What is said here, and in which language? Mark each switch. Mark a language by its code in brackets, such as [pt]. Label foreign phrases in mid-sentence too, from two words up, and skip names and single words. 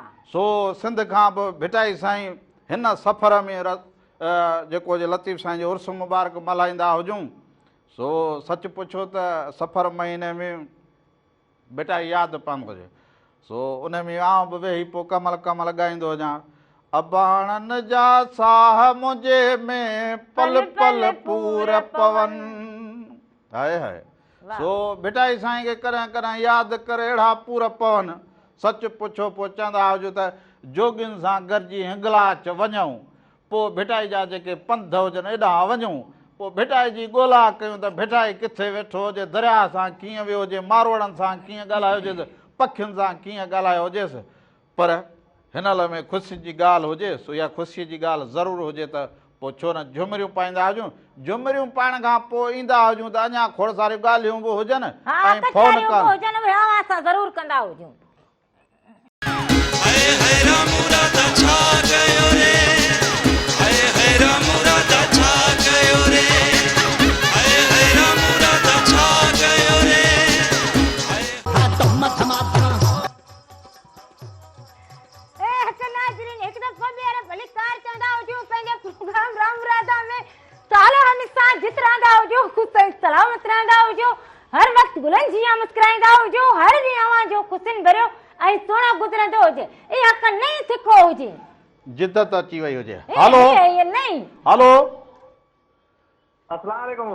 [sd] सो सिंध खां बि भिटाई साईं हिन सफ़र में जेको जे लतीफ़ साईं जो उर्स मुबारक मल्हाईंदा हुजूं। सो सच पुछो त सफ़र महीने में भिटाई यादि पवंदो हुजे। सो उन में आउं बि वेही पोइ कमल कमल ॻाईंदो हुजां। अबाणनि जा साह मुंहिंजे में पल पल पूर पवन। हाय हाय। सो भिटाई साईं खे कॾहिं कॾहिं यादि करे अहिड़ा पूर पवन। सच पुछो पोइ चवंदा हुजो त जोगियुनि सां गॾिजी हिंगलाच वञूं। पोइ भिटाई जा जेके पंध हुजनि एॾां वञूं। पोइ भिटाई जी ॻोल्हा कयूं त भिटाई किथे वेठो हुजे, दरिया सां कीअं वियो हुजे, मारोड़नि सां कीअं ॻाल्हायो हुजेसि, पखियुनि सां कीअं ॻाल्हायो हुजेसि। पर हिन लाइ में ख़ुशी जी ॻाल्हि हुजे। सो इहा ख़ुशीअ जी ॻाल्हि ज़रूरु हुजे त पोइ छो न झुमरियूं पाईंदा हुजूं। झुमरियूं पाइण खां पोइ ईंदा हुजूं त अञा खोड़ सारियूं ॻाल्हियूं बि हुजनि ऐं फोन असां ज़रूरु कंदा हुजूं। हाय हाय रामू राधा छा कयो रे। हाय हाय रामू राधा छा कयो रे। हाय हाय रामू राधा छा कयो रे। हिकु दफ़ो ॿीहर भली कार चवंदा हुजूं पंहिंजे प्रोग्राम रामू राधा में साले हमेशा जित रहंदा हुजो, ख़ुशि सलामत रहंदा हुजो, हर वक़्तु गुलनि जीअं मुस्कुराईंदा हुजो, हर ॾींहुं अव्हांजो ख़ुशियुनि भरियो ऐं सुहिणो गुज़रंदो हुजे। इहा हिकु नई सिखो हुजे, जिदत अची वई हुजे। हलो नई। हलो [ar] السلام عليكم.